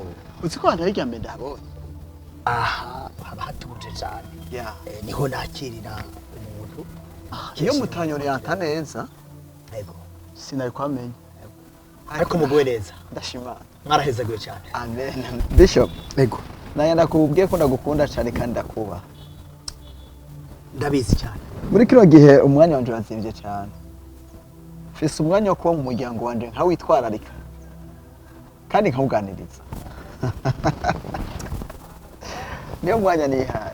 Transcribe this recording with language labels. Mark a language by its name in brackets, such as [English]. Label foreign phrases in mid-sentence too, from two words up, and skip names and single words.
[Rundi] Uzi ko hano mbere ndabonye. Aha, haba hatuje cyane. [English] Yeah. [Rundi] Niho nakirira umuntu. Iyo mutanyore neza. Ego. Sinari kwamenya. Ariko muguwe neza. Ndashimana. Mwarahezaguye cyane. Amen. Bishop. Ego. Naya nakubwiye ko ndagukunda cyane kandi ndakubaha. Ndabizi cyane. Muri kino gihe umwanya wanje wazimvye cyane. Fise umwanya wo kuba mu muryango wanje nka witwararika. Kandi nkawuganiriza. Niyo mwanya nihaye.